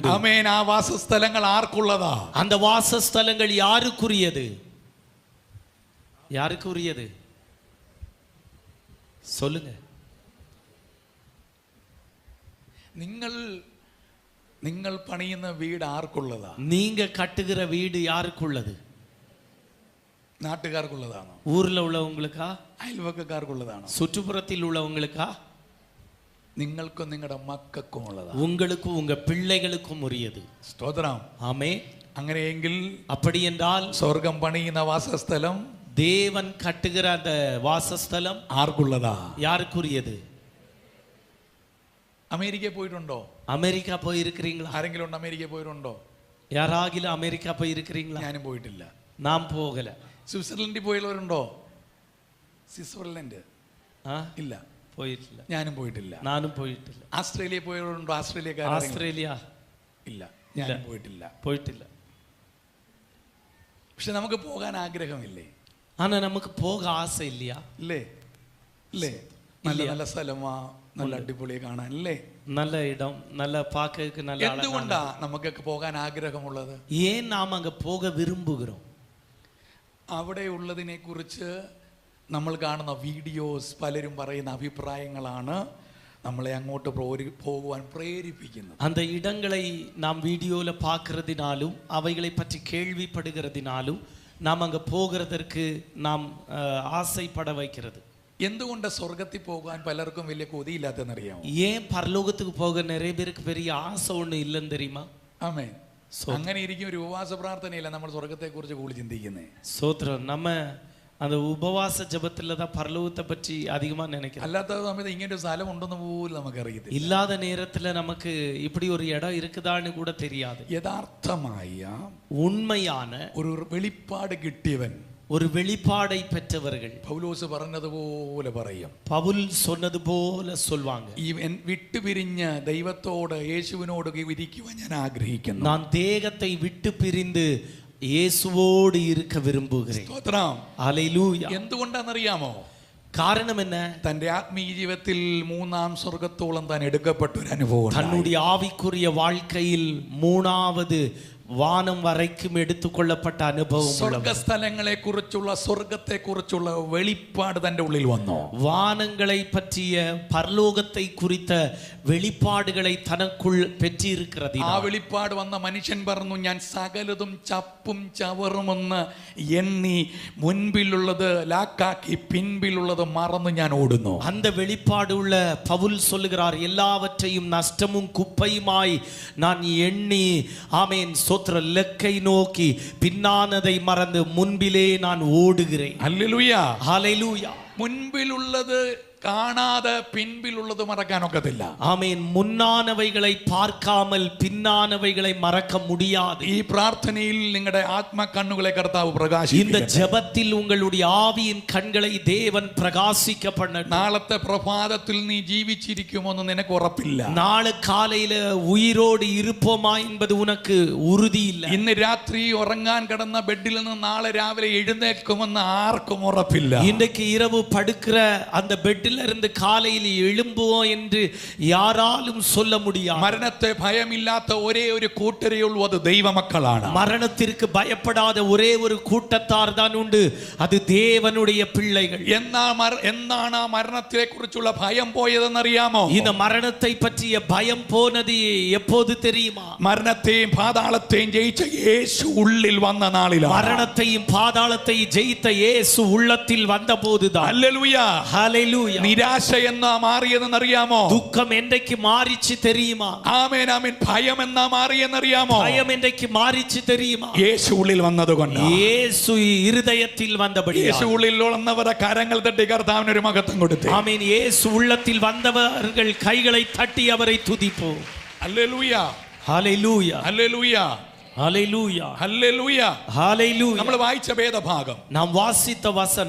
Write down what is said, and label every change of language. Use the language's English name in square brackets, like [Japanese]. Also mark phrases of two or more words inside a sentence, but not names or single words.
[Malayalam] ആമേൻ. ആ വാസസ്ഥലങ്ങൾ ആർക്കുള്ളതാ? [Tamil] அந்த வாசஸ்தலங்கள் யாருக்குரியது? யாருக்குரியது? சொல்லுங்க. [Malayalam] നിങ്ങൾ പണിയുന്ന വീട് ആർക്കുള്ളതാ? [Tamil] நீங்க கட்டுகிற வீடு யாருக்குள்ளது? [Malayalam] നാട്ടുകാർക്കുള്ളതാണോ? [Tamil] ஊர்ல உள்ளவங்களுக்கா? [Malayalam] അയൽവക്കക്കാർക്കുള്ളതാണോ? [Tamil] சுற்றுப்புறத்தில் உள்ளவங்களுக்கா? [Malayalam] നിങ്ങൾക്കും നിങ്ങളുടെ മക്കൾക്കും ഉള്ളതാ. [Tamil] உங்களுக்கும் உங்க பிள்ளைகளுக்கும் உரியது. [Malayalam] സ്തോത്രം. [Tamil] ஆமென். [Malayalam] അങ്ങനെയെങ്കിൽ [Tamil] அப்படி என்றால் [Malayalam] സ്വർഗം പണിയുന്ന വാസസ്ഥലം, [Tamil] தேவன் கட்டுகிற அந்த வாசஸ்தலம் [Malayalam] ആർക്കുള്ളതാ? [Tamil] யாருக்குரியது? [Malayalam] അമേരിക്കയിൽ പോയിട്ടുണ്ടോ? [Tamil] அமெரிக்கா போய் இருக்கிறீங்களா? [Malayalam] ആരെങ്കിലും ഉണ്ട് അമേരിക്കയിൽ പോയിട്ടുണ്ടോ? [Tamil] யாராகிலும் அமெரிக்கா போய் இருக்கிறீங்களா? [Malayalam] ഞാനും പോയിട്ടില്ല. [Tamil] நாம் போகல. [Malayalam] സ്വിറ്റ്സർലൻഡിൽ പോയുള്ളവരുണ്ടോ? സ്വിറ്റ്സർലൻഡ് ഇല്ല, [Tamil] போயிട്ടില്ല. [Malayalam] ഞാനും പോയിട്ടില്ല. [Tamil] நானும் போயிட்டிല്ല. [Malayalam] ആസ്ട്രേലിയയിൽ പോയുള്ളവരുണ്ടോ? ആസ്ട്രേലിയക്കാർ? [Tamil] ஆஸ்திரேலியா [Malayalam] ഇല്ല, ഞാനും പോയിട്ടില്ല. [Tamil] போயிட்டிല്ല. [Malayalam] പക്ഷെ നമുക്ക് പോകാൻ ആഗ്രഹമില്ലേ? [Tamil] ஆனா நமக்கு போக ஆசை இல்லையா? [Malayalam] ഇല്ലേ? ഇല്ലേ? നല്ല നല്ല സ്ഥലമാ, നല്ല അടിപൊളി കാണാൻ അല്ലേ? [Tamil] நல்ல இடம், நல்ல பார்க்கிறதுக்கு நல்ல அழகான. [Malayalam] എന്തുകൊണ്ടാ നമുക്കൊക്കെ പോകാൻ ആഗ്രഹമുള്ളത്? [Tamil] ஏன் நாம் அங்க போக விரும்புகிறோம்? [Malayalam] അവിടെ ഉള്ളതിനെ കുറിച്ച് നമ്മൾ കാണുന്ന വീഡിയോസ്, പലരും പറയുന്ന അഭിപ്രായങ്ങളാണ് നമ്മളെ അങ്ങോട്ട് പോകുവാൻ പ്രേരിപ്പിക്കുന്നത്. [Tamil] அந்த இடங்களை நாம் வீடியோல பார்க்கிறதினாலும் அவைகளை பற்றி கேள்விப்படுகிறதினாலும் நாம் அங்க போகிறதற்கு நாம் ஆசைப்பட வைக்கிறது. [Malayalam] എന്തുകൊണ്ട് സ്വർഗത്തിൽ പോകാൻ പലർക്കും വലിയ കൊതിയില്ലാത്തെന്നറിയാമോ? [Tamil] ஏன் பரலோகத்துக்கு போக நிறைய பேருக்கு பெரிய ஆசை ஒண்ணு இல்லைன்னு தெரியுமா? [Malayalam] ആമേൻ. അങ്ങനെ ഇരിക്കും ഒരു ഉപവാസ പ്രാർത്ഥനയില്ല നമ്മൾ സ്വർഗത്തെ കുറിച്ച് കൂടുതൽ ചിന്തിക്കുന്നേ. [Tamil] சோத்ரம். நம்ம அந்த உபவாச ஜபத்துல தான் பரலோகத்தை பற்றி அதிகமா நினைக்கிறோம். [Malayalam] അല്ലാത്ത സമയത്ത് ഇങ്ങനെ ഒരു സ്ഥലം ഉണ്ടെന്ന് പോലും നമുക്കറിയത്തില്ല. [Tamil] இல்லாத நேரத்துல நமக்கு இப்படி ஒரு இடம் இருக்குதான்னு கூட தெரியாது. [Malayalam] യഥാർത്ഥമായ [Tamil] உண்மையான [Malayalam] ഒരു വെളിപ്പാട് കിട്ടിയവൻ, [Tamil] ஒரு வெளிப்பாடை பெற்றவர்கள். [Malayalam] പൗലോസ് പറഞ്ഞതുപോലെ പറയും. [Tamil] பவுல் சொன்னது போல சொல்வாங்க. [Malayalam] വിട്ടുപിരിഞ്ഞ ദൈവത്തോട് യേശുവിനോട് ഇരിക്കുവാൻ ഞാൻ ആഗ്രഹിക്കുന്നു. [Tamil] நான் தேகத்தை விட்டு பிரிந்து இயேசுவோடு இருக்க விரும்புகிறேன். [Malayalam] സ്തോത്രം. [Tamil] ஹல்லேலூயா. [Malayalam] എന്തുകൊണ്ടാണെന്നറിയാമോ? [Tamil] காரணம் என்ன? [Malayalam] തന്റെ ആത്മീയ ജീവിതത്തിൽ മൂന്നാം സ്വർഗത്തോളം താൻ എടുക്കപ്പെട്ട ഒരു അനുഭവം. [Tamil] தன்னுடைய ஆவிக்குரிய வாழ்க்கையில் மூணாவது வானம் வரைக்கும் எடுத்துக்கொள்ளப்பட்ட அனுபவம். [Malayalam] സ്വർഗസ്ഥലങ്ങളെ കുറിച്ചുള്ള സ്വർഗത്തെ കുറിച്ചുള്ള വെളിപ്പാട് തന്റെ ഉള്ളിൽ വന്നു. [Tamil] வானங்களை பற்றிய பரலோகத்தை குறித்த வெளிப்பாடுகளை தனக்குள் பெற்றிருக்கிறது. [Malayalam] ആ വെളിപ്പാട് വന്ന മനുഷ്യൻ പറഞ്ഞു, ഞാൻ സകലതും ചപ്പും ചവറുമെന്ന് എണ്ണി മുൻപിലുള്ളത് ലാക്കാക്കി പിൻപിലുള്ളത് മറന്ന് ഞാൻ ഓടുന്നു. [Tamil] அந்த வெளிப்பாடு உள்ள பவுல் சொல்லுகிறார், எல்லாவற்றையும் நஷ்டமும் குப்பையுமாய் நான் எண்ணி ஆமென் ஸ்தோத்திர லக்கை நோக்கி பின்னானதை மறந்து முன்பிலே நான் ஓடுகிறேன். [Malayalam] ഹല്ലേലൂയ. [Tamil] ஹல்லேலூயா. [Malayalam] മുൻപിലുള്ളത് കാണാതെ പിൻപിലുള്ളത് മറക്കാനൊക്കത്തില്ല. [Tamil] ஆமென். முன்னானவைகளை பார்க்காமல் பின்னானவைகளை மறக்க முடியாது. [Malayalam] ഈ പ്രാർത്ഥനയിൽ നിങ്ങളുടെ ആത്മകണ്ണുകളെ കർത്താവ് പ്രകാശിപ്പിക്കട്ടെ. [Tamil] இந்த ஜெபத்தில் உங்களுடைய ஆவியின் கண்களை தேவன் பிரகாசிக்க பண்ணட்டும். [Malayalam] നാളത്തെ പ്രഭാതത്തിൽ നീ ജീവിച്ചിരിക്കുമോന്ന് നിനക്ക് ഉറപ്പില്ല. [Tamil] நாளை காலையில உயிரோடு இருப்போமா என்பது உனக்கு உறுதி இல்லை. [Malayalam] ഇന്ന് രാത്രി ഉറങ്ങാൻ കിടന്ന ബെഡിൽ നിന്ന് നാളെ രാവിലെ എഴുന്നേൽക്കുമെന്ന് ആർക്കും ഉറപ്പില്ല. [Tamil] இன்றைக்கு இரவு படுக்கிற அந்த பெட்டில் இருந்து காலையில் எழும்புவோம் என்று யாராலும் சொல்ல முடியாது. [Malayalam] മരണത്തെ ഭയമില്ലാത്ത ഒരേ ഒരു കൂട്ടരേ ഉള്ളൂ, അത് ദൈവമക്കളാണ്. [Tamil] மரணத்திற்கு பயப்படாத ஒரே ஒரு கூட்டத்தார் தான் உண்டு, அது தேவனுடைய பிள்ளைகள். [Malayalam] എന്നാണ് ആ മരണത്തെ കുറിച്ചുള്ള ഭയം പോയതെന്നറിയാമോ? [Tamil] இந்த மரணத்தை பற்றிய பயம் போனது எப்போது தெரியுமா? [Malayalam] മരണത്തെയും പാതാളത്തെയും ജയിച്ച യേശു ഉള്ളിൽ വന്ന നാളിലാണ്. [Tamil] மரணத்தையும் பாதாளத்தையும் ஜெயித்த இயேசு உள்ளத்தில் வந்தபோதுதான். [Malayalam] ഹല്ലേലൂയ. [Tamil] ஹல்லேலூயா. [Malayalam] നിരാശ എന്നാ മാറിയതെന്നറിയാമോ? [Tamil] துக்கம் என்றைக்கு மாறிச்சு தெரியுமா? [Malayalam] ആമേൻ ആമേൻ. ഭയം എന്നാ മാറിയെന്നറിയാമോ? [Tamil] பயம் என்றைக்கு மாறிச்சு தெரியுமா? [Malayalam] യേശു ഉള്ളിൽ വന്നതുകൊണ്ട്. [Tamil] இயேசு இருதயத்தில் வந்தபடி. [Malayalam] യേശു ഉള്ളിൽ വന്നവരെ കരങ്ങൾ തട്ടി കർത്താവിന് ഒരു മഹത്വം കൊടുത്തു. [Tamil] ஆமென். இயேசு உள்ளத்தில் வந்தவர்கள் கைகளை தட்டி அவரை துதிப்போம். [Malayalam] ഹല്ലേലൂയ. [Tamil] ஹல்லேலூயா. [Malayalam] ഹല്ലേലൂയ. [Tamil] ஹல்லேலூயா. [Malayalam] ഹല്ലേലൂയ. [Tamil] ஹல்லேலூயா. [Malayalam] നമ്മൾ വായിച്ച വേദഭാഗം [Tamil] நாம் வாசித்த வசனம்